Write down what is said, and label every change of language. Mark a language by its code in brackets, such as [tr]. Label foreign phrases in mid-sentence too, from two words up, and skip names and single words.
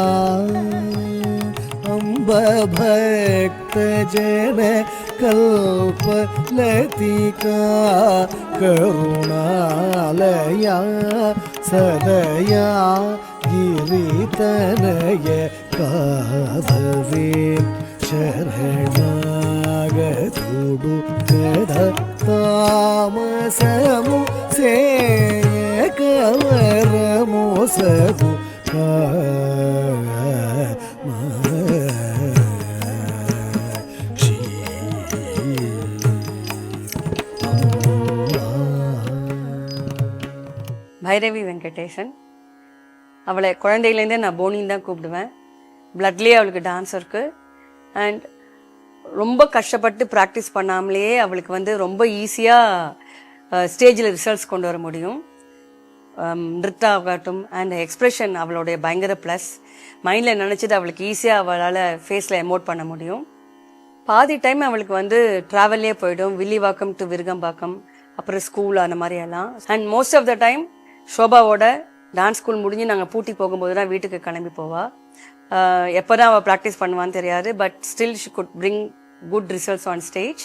[te] అమ్బ భక్త జన కల్పలతిక కరుణాలయ సదయ గిరితనయ కాభవే శరణాగతుడు తామసము సేకవరమొసగు [ta] Bhairavi Venkatesan. அவளை குழந்தையிலேருந்தே நான் போனின்னு தான் கூப்பிடுவேன். பிளட்லேயே அவளுக்கு டான்ஸ் இருக்குது. அண்ட் ரொம்ப கஷ்டப்பட்டு ப்ராக்டிஸ் பண்ணாமலேயே அவளுக்கு ரொம்ப ஈஸியாக ஸ்டேஜில் ரிசல்ட்ஸ் கொண்டு வர முடியும். நிறுத்தாகட்டும் அண்ட் எக்ஸ்ப்ரெஷன் அவளுடைய பயங்கர ப்ளஸ். மைண்டில் நினச்சது அவளுக்கு ஈஸியாக அவளால் ஃபேஸில் எமோட் பண்ண முடியும். பாதி டைம் அவளுக்கு ட்ராவல்லே போயிடும். வில்லிவாக்கம் டு விருகம்பாக்கம், அப்புறம் ஸ்கூல் அந்த மாதிரி எல்லாம். [en] and most of the time [ta] ஷோபாவோட டான்ஸ் ஸ்கூல் முடிஞ்சு நாங்கள் பூட்டி போகும்போது தான் வீட்டுக்கு கிளம்பி போவாள். எப்போ தான் அவள் ப்ராக்டிஸ் பண்ணுவான்னு தெரியாது. [en] but still she could bring good results on stage.